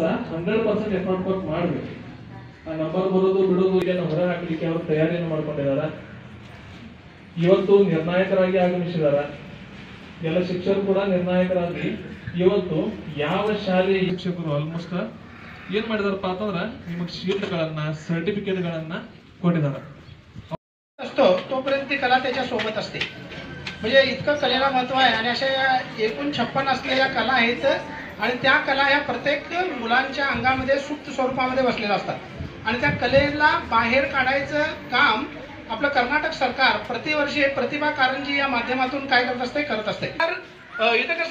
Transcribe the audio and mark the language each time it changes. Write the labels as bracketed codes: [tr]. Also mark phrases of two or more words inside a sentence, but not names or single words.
[kn] 100% ಎಫರ್ಟ್ ಕೊಟ್ಟು ಮಾಡಬೇಕು ಆ ನಂಬರ್ ಬರೋದು ಬಿಡೋದು ಇದನ್ನು ಹೊರ ಹಾಕಲಿಕ್ಕೆ ಅವರು ತಯಾರಿಯನ್ನು ಮಾಡ್ಕೊಂಡಿದ್ದಾರೆ ಇವತ್ತು ನಿರ್ಣಾಯಕರಾಗಿ ಆಗಮಿಸಿದಾರ ಎಲ್ಲ ಶಿಕ್ಷಕರು ಕೂಡ ನಿರ್ಣಾಯಕರಾಗಿ ಇವತ್ತು ಯಾವ ಶಾಲೆ ಶಿಕ್ಷಕರು ಆಲ್ಮೋಸ್ಟ್ ಏನ್ ಮಾಡಿದಾರಪ್ಪ ಅಂತಂದ್ರೆ ನಿಮಗೆ ಶೀಲ್ಡ್ಗಳನ್ನ सर्टिफिकेटಗಳನ್ನ ಕೊಟ್ಟಿದ್ದಾರೆ [mr] असतो तोपर्यंत ती कला त्याच्या सोबत असते म्हणजे इतकं कलेला महत्व आहे आणि अशा 56 असलेल्या कला आहेत आणि त्या कला ह्या प्रत्येक मुलांच्या अंगामध्ये सुप्त स्वरूपामध्ये बसलेल्या असतात आणि त्या कलेला बाहेर काढायचं काम आपलं कर्नाटक सरकार प्रतिवर्षी प्रतिभा कारंजी या माध्यमातून काय करत असते तर इथं कसं